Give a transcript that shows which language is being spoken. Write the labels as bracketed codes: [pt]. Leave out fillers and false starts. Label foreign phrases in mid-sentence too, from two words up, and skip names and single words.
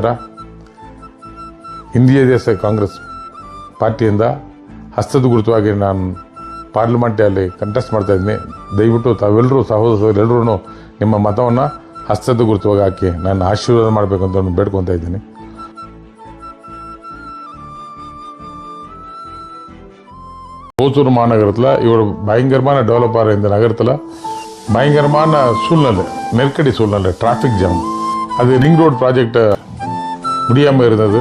[kn] ಇಂಡಿಯಾ ದೇಶ ಕಾಂಗ್ರೆಸ್ ಪಾರ್ಟಿಯಿಂದ ಹಸ್ತದ ಗುರುತವಾಗಿ ನಾನು ಪಾರ್ಲಿಮೆಂಟಲ್ಲಿ ಕಂಟೆಸ್ಟ್ ಮಾಡ್ತಾ ಇದ್ದೀನಿ. ದಯವಿಟ್ಟು ತಾವೆಲ್ಲರೂ ಸಹೋದರರೆಲ್ಲರೂ ನಿಮ್ಮ ಮತವನ್ನು ಹಸ್ತದ ಗುರುತವಾಗಿ ಹಾಕಿ ನಾನು ಆಶೀರ್ವಾದ ಮಾಡಬೇಕು ಅಂತ ಬೇಡ್ಕೊತಾ ಇದ್ದೀನಿ. [ta] ஓசூர் மாநகரத்தில் இவர் பயங்கரமான டெவலப்பர். இந்த நகரத்தில் பயங்கரமான சூழ்நிலை, நெருக்கடி சூழ்நிலை, டிராஃபிக் ஜாம். அது ரிங் ரோடு ப்ராஜெக்ட் முடியாமல் இருந்தது.